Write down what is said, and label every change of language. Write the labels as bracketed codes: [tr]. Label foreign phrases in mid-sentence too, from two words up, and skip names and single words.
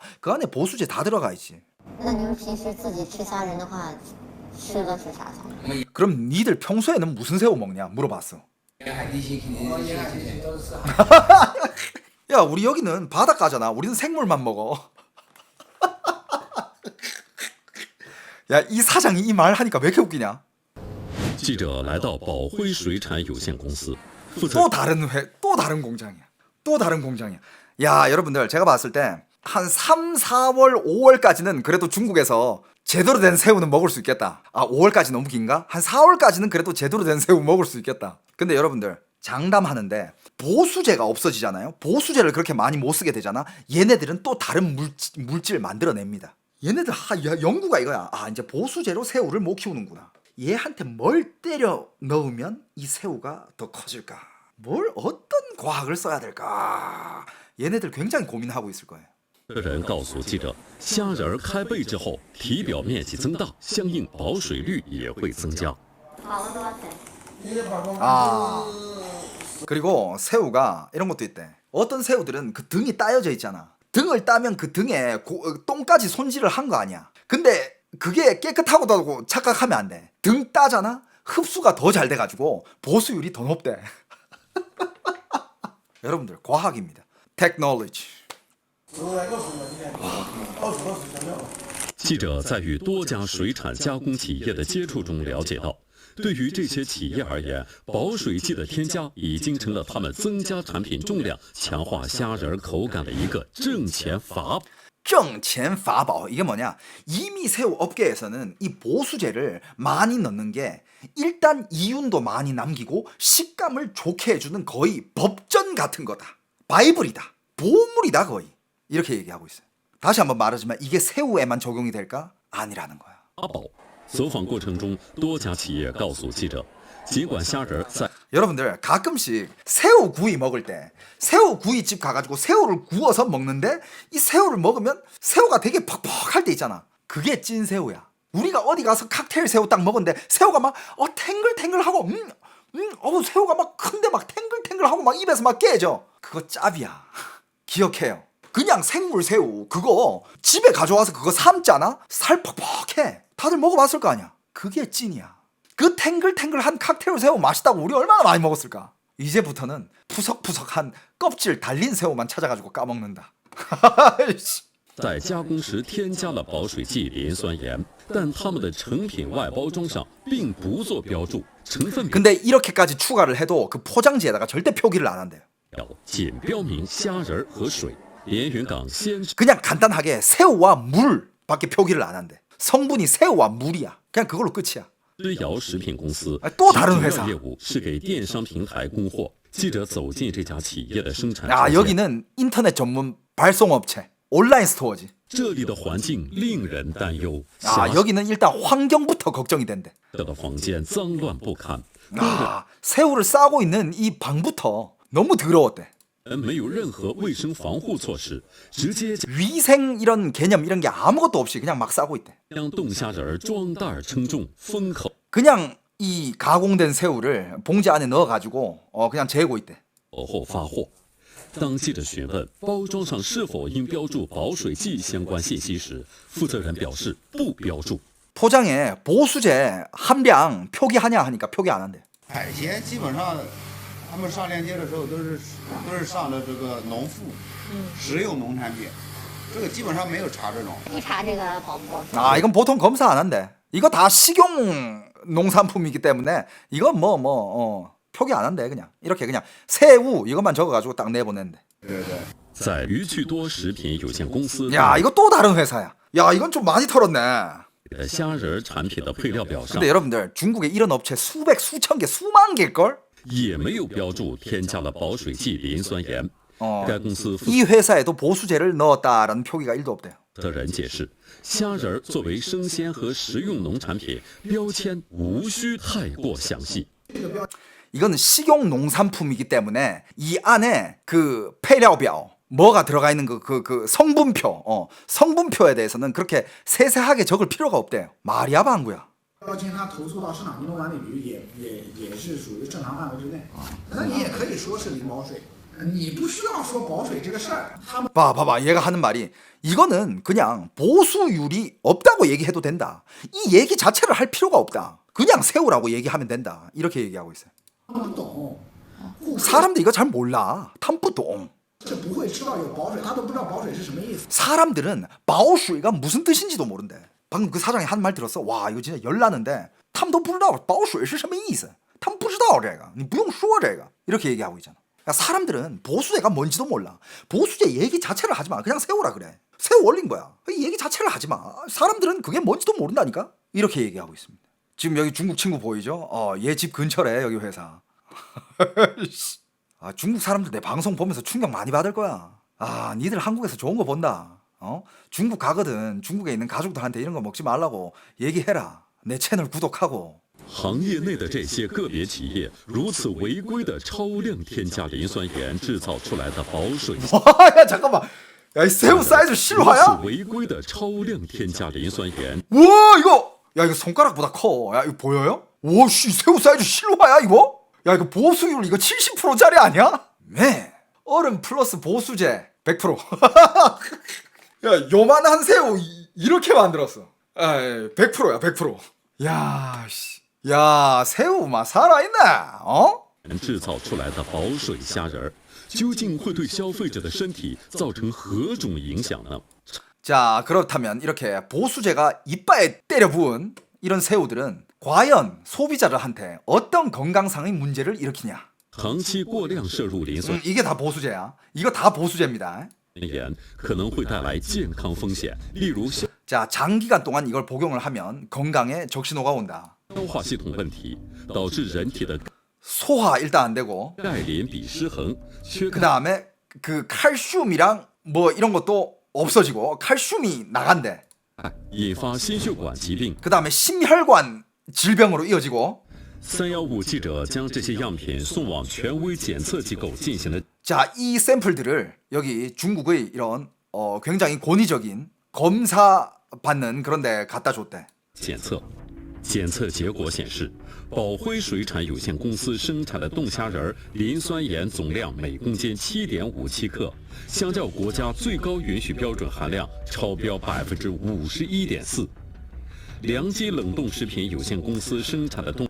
[ko] 그 안에 보수제 다 들어가야지. 그럼 니들 평소에는 무슨 새우 먹냐 물어봤어. 야, 우리 여기는 바닷가잖아. 우리는 생물만 먹어. 야, 이 사장이 이 말 하니까 왜 이렇게 웃기냐? [zh] 记者来到宝辉水产有限公司，负责 [ko] 또 다른 공장이야. 야, 여러분들 제가 봤을 때 한 3, 4월, 5월까지는 그래도 중국에서 제대로 된 새우는 먹을 수 있겠다. 아, 5월까지 너무 긴가? 한 4월까지는 그래도 제대로 된 새우 먹을 수 있겠다. 근데 여러분들 장담하는데 보수제가 없어지잖아요. 보수제를 그렇게 많이 못 쓰게 되잖아. 얘네들은 또 다른 물질 만들어냅니다. 얘네들 연구가 이거야. 아, 이제 보수제로 새우를 못 키우는구나. 얘한테 뭘 때려 넣으면 이 새우가 더 커질까? 어떤 과학을 써야 될까? 얘네들 굉장히 고민하고 있을 거예요. [zh] 人告诉记者，虾仁开背之后，体表面积增大，相应保水率也会增加。 [ko] 아, 그리고 새우가 이런 것도 있대. 어떤 새우들은 그 등이 따여져 있잖아. 등을 따면 그 등에 똥까지 손질을 한 거 아니야. 근데 그게 깨끗하다고 착각하면 안 돼. 등 따잖아? 흡수가 더 잘 돼가지고 보수율이 더 높대. 여러분들 과학입니다. 테크놀로지. [zh] 记者在与多家水产加工企业的接触中了解到，对于这些企业而言，保水剂的添加已经成了他们增加产品重量、强化虾仁口感的一个挣钱法宝。挣钱法宝. [ko] 이게 뭐냐? 이미 새우 업계에서는 이 보수제를 많이 넣는 게 일단 이윤도 많이 남기고 식감을 좋게 해주는 거의 법전 같은 거다. 바이블이다. 보물이다 거의. 이렇게 얘기하고 있어요. 다시 한번 말하지만 이게 새우에만 적용이 될까? 아니라는 거야. [zh] 走访过程中，多家企业告诉记者，尽管虾仁在 [ko] 여러분들 가끔씩 새우구이 먹을 때 새우구이집 가가지고 새우를 구워서 먹는데 이 새우를 먹으면 새우가 되게 퍽퍽할 때 있잖아. 그게 찐 새우야. 우리가 어디 가서 칵테일 새우 딱 먹었는데 새우가 막 탱글탱글하고 새우가 막 큰데 막 탱글탱글하고 막 입에서 막 깨져. 그거 짭이야. 기억해요. 그냥 생물 새우 그거 집에 가져와서 그거 삶잖아? 살 퍽퍽해. 다들 먹어봤을 거 아니야. 그게 찐이야. 그 탱글탱글한 칵테일 새우 맛있다고 우리 얼마나 많이 먹었을까? 이제부터는 푸석푸석한 껍질 달린 새우만 찾아가지고 까먹는다. [zh] 在加工时添加了保水剂磷酸盐，但它们的成品外包装上并不做标注，成分 [ko] 근데 이렇게까지 추가를 해도 그 포장지에다가 절대 표기를 안 한대요. [zh] 表仅标明虾仁和水。连云港鲜 [ko] 그냥 간단하게 새우와 물밖에 표기를 안 한대. 성분이 새우와 물이야. 그냥 그걸로 끝이야. [zh] 之遥食品公司 [ko] 또 다른 회사 [zh] 业务是给电商平台供货。记者走进这家企业的生产 [ko] 아, 여기는 인터넷 전문 발송업체 온라인 스토어지. [zh] 这里的环境令人担忧。 [ko] 아, 여기는 일단 환경부터 걱정이 된대. [zh] 的房间脏乱不堪， [ko] 아, 새우를 싸고 있는 이 방부터 너무 더러웠대. [zh] 没有任何卫生防护措施，直接 [ko] 위생 이런 개념 이런 게 아무것도 없이 그냥 막 싸고 있대. [zh] 将冻虾仁装袋称重封口。 [ko] 그냥 이 가공된 새우를 봉지 안에 넣어가지고 그냥 재고 있대. [zh] 后发货。当记者询问包装上是否应标注保水剂相关信息时，负责人表示不标注。 [ko] 포장에 보수제 함량 표기하냐 하니까 표기 안 한대. [zh] 海鲜基本上他们上链接的时候都是上的这个农副，食用农产品，这个基本上没有查这种。一查这个保不保水？ [ko] 아, 이건 보통 검사 안 한대. 이거 다 식용 농산품이기 때문에 이건 표기 안 한대. 그냥 이렇게 그냥 새우 이것만 적어가지고 딱 내보낸대. [zh] 在鱼趣多食品有限公司 [ko] 야, 이거 또 다른 회사야. 야, 이건 좀 많이 털었네. [zh] 的虾仁产品的配料表上 [ko] 근데 여러분들 중국에 이런 업체 수백 수천 개 수만 개일걸? [zh] 也没有标注添加了保水剂磷酸盐。该公司 [ko] 이 회사에도 보수제를 넣었다라는 표기가 1도 없대요. [zh] 的人解释，虾仁作为生鲜和食用农产品，标签无需太过详细。 [ko] 이거는 식용 농산품이기 때문에 이 안에 그 配料表 뭐가 들어가 있는 그 성분표, 성분표에 대해서는 그렇게 세세하게 적을 필요가 없대요. 말이야 방구야. [zh] 标签它投诉到市场移动管理局也是属于正常范围之内。那你也可以说是零保水，你不需要说保水这个事儿。他们 [ko] 봐봐 얘가 하는 말이 이거는 그냥 보수율이 없다고 얘기해도 된다. 이 얘기 자체를 할 필요가 없다. 그냥 새우라고 얘기하면 된다. 이렇게 얘기하고 있어요. [zh] 不懂， [ko] 사람들 이거 잘 몰라. [zh] 他们不懂. 是不会知道有保水，他都不知道保水是什么意思。 [ko] 사람들은 保水 가 무슨 뜻인지도 모른대. 방금 그 사장이 한 말 들었어. 와 이거 진짜 열나는데 [zh] 他们都不知道保水是什么意思. 他们不知道这个. 你不用说这个. [ko] 이렇게 얘기하고 있잖아. 그러니까 사람들은 보수제가 뭔지도 몰라. 보수제 얘기 자체를 하지 마. 그냥 새우라 그래. 새우 올린 거야. 이 얘기 자체를 하지 마. 사람들은 그게 뭔지도 모른다니까. 이렇게 얘기하고 있습니다. 지금 여기 중국 친구 보이죠? 얘 집 근처래 여기 회사. 아, 중국 사람들 내 방송 보면서 충격 많이 받을 거야. 아, 니들 한국에서 좋은 거 본다. 중국 가거든. 중국에 있는 가족들한테 이런 거 먹지 말라고 얘기해라. 내 채널 구독하고. [zh] 行业内的这些个别企业如此违规的超量添加磷酸盐制造出来的保水， [ko] 야 잠깐만. 야, 이 새우 사이즈 실화야? [zh] 违规的超量添加磷酸盐。 [ko] 와 이거 야 이거 손가락보다 커. 야 이거 보여요? 오씨 새우 사이즈 실화야 이거? 야 이거 보수율 이거 70%짜리 아니야? 네. 얼음 플러스 보수제 100%. 야 요만한 새우 이렇게 만들었어. 100%야 100%. 야 씨. 야 새우 막 살아있네. [zh] 制造出来的保水虾仁，究竟会对消费者的身体造成何种影响呢？ [ko] 자 그렇다면 이렇게 보수제가 이빨에 때려 부은 이런 새우들은 과연 소비자들한테 어떤 건강상의 문제를 일으키냐? [zh] 长期过量摄入磷酸 [ko] 이게 다 보수제야. 이거 다 보수제입니다. [zh] 盐可能会带来健康风险，例如消 [ko] 자 장기간 동안 이걸 복용을 하면 건강에 적신호가 온다. [zh] 化系统问题，导致人体的 [ko] 소화 일단 안 되고 [zh] 钙磷比失衡，缺 [ko] 그 [zh] 钙 [ko] 다음에 그 칼슘이랑 뭐 이런 것도 없어지고 칼슘이 나간대. [zh] 引发心血管疾病。 [ko] 그 다음에 심혈관 질병으로 이어지고 [zh] 315 记者将这些样品送往权威检测机构进行了 자, 이 샘플들을 여기 중국의 이런 굉장히 권위적인 검사 받는 그런 데 갖다 줬대. 检测。检测结果显示，宝辉水产有限公司生产的冻虾仁磷酸盐总量每公斤7.57克，相较国家最高允许标准含量超标51.4%。良基冷冻食品有限公司生产的冻